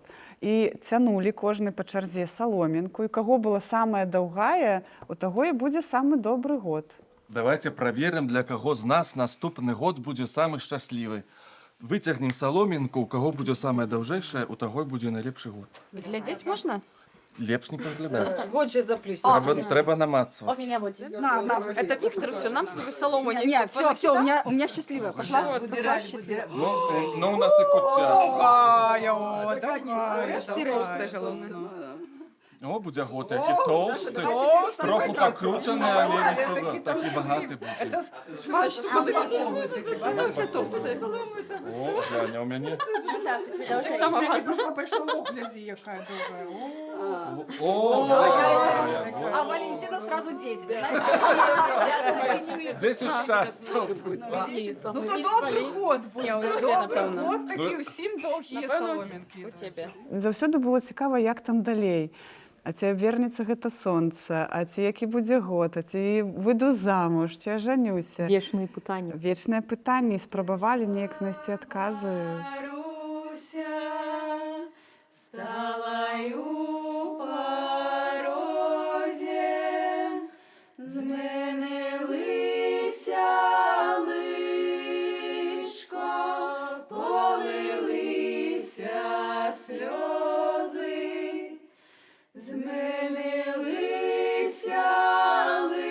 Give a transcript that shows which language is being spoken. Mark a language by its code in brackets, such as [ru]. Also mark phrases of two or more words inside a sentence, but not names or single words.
[be] І цянулі кожны па чарзе саломінку, і каго была самая даўгая, у таго і будзе самы добры год. Давайте праверым, для каго з нас наступны год будзе самы шчаслівы. Выцягнем саломінку, у каго будзе самая даўжэйшая, у таго і будзе найлепшы год. [ru] Глядеть можно? [be] Лепш не паглядаць. [ru] Вот же заплюсь. [be] Трэба намацваць. [ru] Это Виктор, все, нам с тобой солому не Не, все, у меня счастливая. Пошла счастливая. [be] Ну, у нас і куцця. [ru] толстая, головне. [be] О, будзе год, які тоўсты, троху пакручаны, але нічого, такі багаты будзе. [ru] Что все толстые? [be] О, глянь, у мяне. [ru] Самое важное. [be] О, [ru] А Валентина сразу 10. [be] 10 шчасця. [uk] Ну то добрий год був. Добрий напевно. год, такі усім довгі соломінки. [ru] У тебя. [be] Заўсёды было цікава, як там далей. А ці абернецца гэта сонца, а ці які будзе год, а ці выйду замуж, ці я жанюся. Вечныя пытанні. Вечныя пытанні, і спрабавалі неяк знайсці адказы. [uk] Маруся стала у парозе, змінилися лишко, полилися сльози, змінилися